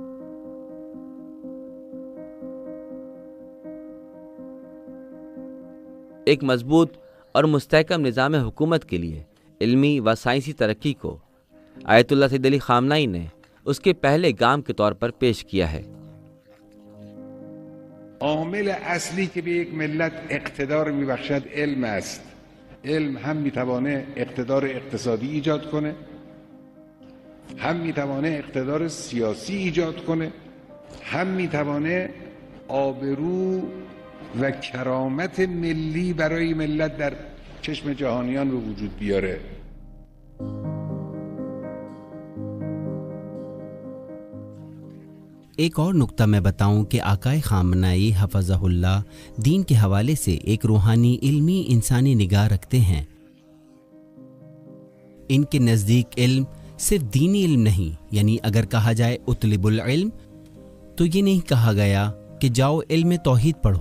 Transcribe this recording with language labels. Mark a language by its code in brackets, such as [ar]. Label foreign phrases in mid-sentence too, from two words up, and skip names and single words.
[ur] ایک مضبوط اور مستحکم نظام حکومت کے لیے علمی و سائنسی ترقی کو آیت اللہ سید علی خامنہ ای نے اس کے پہلے گام کے طور پر پیش کیا ہے. [fa] عامل اصلی که به یک ملت اقتدار میبخشد علم است. علم هم میتوانه اقتدار اقتصادی ایجاد کنه، هم میتوانه اقتدار سیاسی ایجاد کنه، هم میتوانه آبرو و کرامت ملی برای ملت در چشم جهانیان به وجود بیاره. [ur] ایک اور نکتہ میں بتاؤں کہ آقائے خامنائی [ar] حفظہ اللہ [ur] دین کے حوالے سے ایک روحانی علمی انسانی نگاہ رکھتے ہیں. ان کے نزدیک علم صرف دینی علم نہیں، یعنی اگر کہا جائے [ar] اطلب العلم [ur] تو یہ نہیں کہا گیا کہ جاؤ علم توحید پڑھو.